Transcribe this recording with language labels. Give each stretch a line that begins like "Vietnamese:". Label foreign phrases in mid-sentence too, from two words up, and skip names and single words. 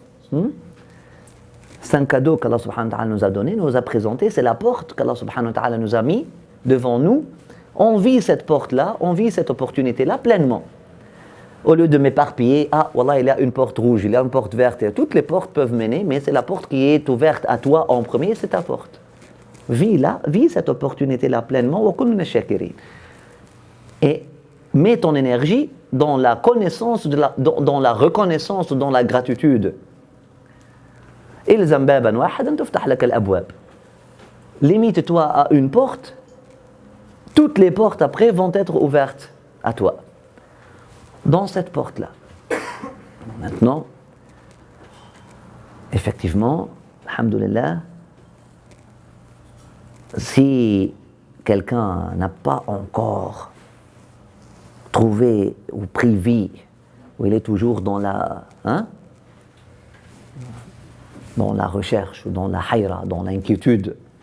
French: C'est un cadeau qu'
Arabic: الله سبحانه وتعالى
French: nous a donné, nous a présenté, c'est la porte qu'
Arabic: الله سبحانه وتعالى
French: nous a mis devant nous. On vit cette porte-là, on vit cette opportunité-là pleinement. Au lieu de m'éparpiller, wallah, il y a une porte rouge, il y a une porte verte, et toutes les portes peuvent mener, mais c'est la porte qui est ouverte à toi en premier, c'est ta porte. Vis cette opportunité-là pleinement,
Arabic: وكلنا شاكرين.
French: Et mets ton énergie dans la connaissance, dans la reconnaissance, dans la gratitude.
Arabic: إلزم بابا واحدا تفتح لك الأبواب.
French: Limite-toi à une porte, toutes les portes après vont être ouvertes à toi. Dans cette porte-là. Maintenant, effectivement, alhamdoulilah, si quelqu'un n'a pas encore trouvé ou pris vie, ou il est toujours dans la recherche, dans la hayra, dans l'inquiétude.